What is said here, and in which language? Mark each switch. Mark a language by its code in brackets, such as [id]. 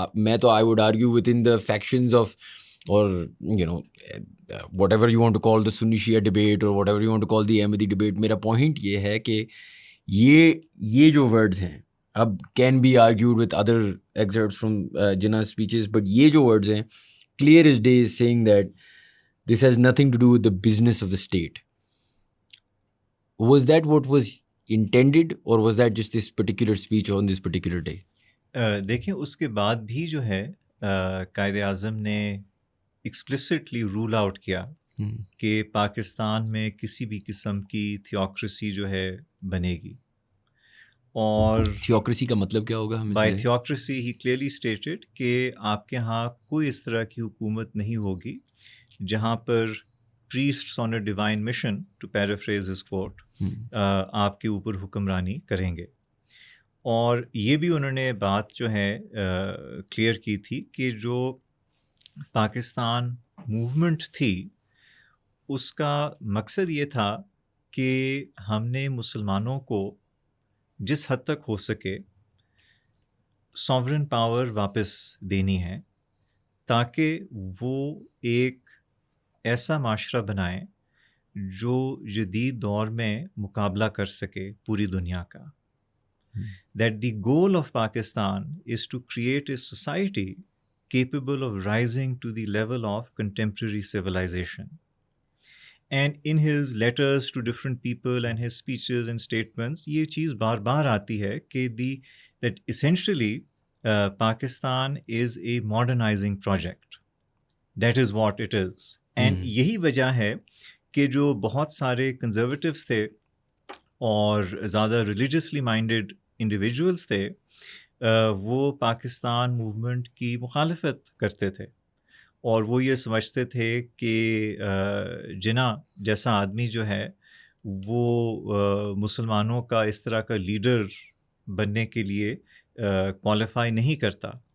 [en] میں تو I would argue with in the factions of, اور you know whatever you want to call the Sunni Shia debate or whatever you want to call the Ahmadi debate, [ur] میرا point یہ ہے کہ یہ جو words ہیں, [en] اب can be argued with other excerpts from Jinnah's speeches, but [ur] یہ جو ورڈز ہیں [en] clear as day is saying that this has nothing to do with the business of the state. Was that what was intended or was that just this particular speech on this particular day? [ur] دیکھیں اس کے بعد بھی جو ہے قائد اعظم نے [en] explicitly rule out [ur] کیا کہ پاکستان میں کسی بھی قسم کی تھیوکریسی جو ہے بنے گی. اور تھیوکریسی کا مطلب کیا ہوگا؟ [en] by theocracy he clearly stated [ur] کہ آپ کے ہاں کوئی اس طرح کی حکومت نہیں ہوگی جہاں پر [en] priests on a divine mission, to paraphrase his quote, [ur] آپ کے اوپر حکمرانی کریں گے. اور یہ بھی انہوں نے بات جو ہے کلیئر کی تھی کہ جو پاکستان موومنٹ تھی اس کا مقصد یہ تھا کہ ہم نے مسلمانوں کو جس حد تک ہو سکے سوورن پاور واپس دینی ہے تاکہ وہ ایک ایسا معاشرہ بنائیں جو جدید دور میں مقابلہ کر سکے پوری دنیا کا. [en] That the goal of Pakistan is to create a society capable of rising to the level of contemporary civilization. And in his letters to different people and his speeches and statements, [ur] یہ چیز بار بار آتی ہے کہ [en] that essentially Pakistan is a modernizing project. That is what it is. [ur] And یہی وجہ ہے کہ جو بہت سارے کنزرویٹیوز تھے اور زیادہ ریلیجیسلی مائنڈیڈ انڈیویجولس تھے, وہ پاکستان موومنٹ کی مخالفت کرتے تھے اور وہ یہ سمجھتے تھے کہ جناح جیسا آدمی جو ہے وہ مسلمانوں کا اس طرح کا لیڈر بننے کے لیے کوالیفائی نہیں کرتا.